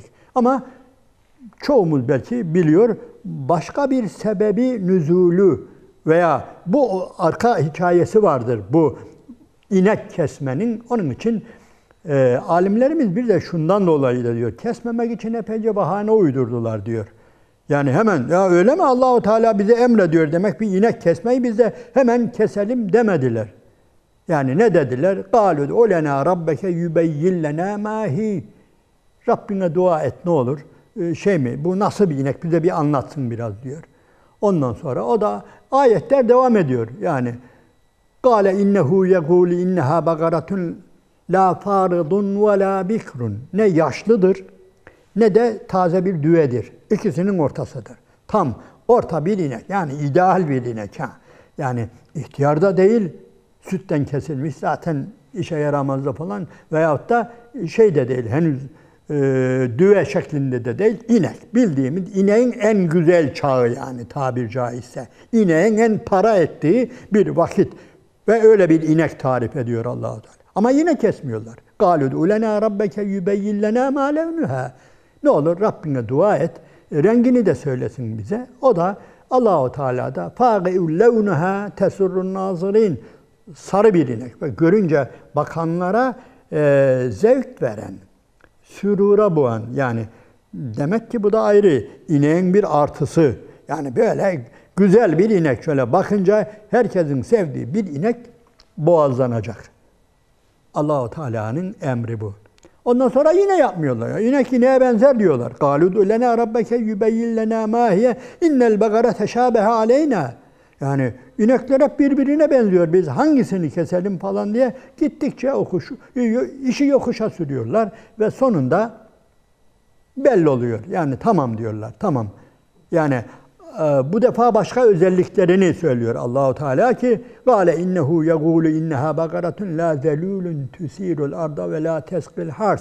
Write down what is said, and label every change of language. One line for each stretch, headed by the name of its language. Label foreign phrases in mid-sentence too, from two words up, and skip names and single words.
Turkish: Ama çoğumuz belki biliyor, başka bir sebebi nüzulü veya bu arka hikayesi vardır bu inek kesmenin. Onun için alimlerimiz bir de şundan dolayı da diyor, kesmemek için epeyce bahane uydurdular diyor. Yani hemen ya öyle mi, Allah-u Teala bize emrediyor demek bir inek kesmeyi biz de hemen keselim demediler. Yani ne dediler?
Arabic: قَالُوا اُلَنَا رَبَّكَ يُبَيِّنْ لَنَا مَا هِي.
Turkish: Rabbine dua et ne olur. Bu nasıl bir inek bize bir anlatsın biraz diyor. Ondan sonra o da ayetler devam ediyor. Yani
Arabic: قَالَ اِنَّهُ يَقُولِ اِنَّهَا بَقَرَةٌ لَا فَارِضٌ وَلَا بِكْرٌ.
Turkish: Ne yaşlıdır ne de taze bir düvedir. İkisinin ortasıdır. Tam orta bir inek. Yani ideal bir inek. Yani ihtiyarda değil, sütten kesilmiş zaten işe yaramazdı falan veyahut da de değil, henüz düve şeklinde de değil, inek. Bildiğimiz ineğin en güzel çağı, yani tabir caizse. İneğin en para ettiği bir vakit. Ve öyle bir inek tarif ediyor Allah-u Teala. Ama yine kesmiyorlar.
Arabic: قَالُوا اُلَنَا رَبَّكَ يُبَيِّنْ لَنَا مَا لَوْنُهَا.
Turkish: Ne olur Rabbine dua et, rengini de söylesin bize. O da Allah-u Teala'da
Arabic: فَاقِعُ لَوْنُهَا تَسُرُّ النَّاظِرِينَ.
Turkish: Sarı bir inek. Ve görünce bakanlara zevk veren, sürura boğan, yani demek ki bu da ayrı ineğin bir artısı. Yani böyle güzel bir inek şöyle bakınca herkesin sevdiği bir inek boğazlanacak. Allah-u Teala'nın emri bu. Ondan sonra yine yapmıyorlar. İnek ineğe benzer diyorlar.
Arabic: قَالُدُ لَنَا رَبَّكَ يُبَيِّنْ لَنَا مَا هِيَ اِنَّ الْبَقَرَ تَشَابَهَ عَلَيْنَا.
Turkish: Yani inekler hep birbirine benziyor. Biz hangisini keselim falan diye gittikçe işi yokuşa sürüyorlar. Ve sonunda belli oluyor. Yani tamam diyorlar. Tamam. Yani bu defa başka özelliklerini söylüyor Allahu Teala ki
Arabic: "قال إنه يقول إنها بقرة لا ذلول تثير الأرض ولا تسقي الحرث."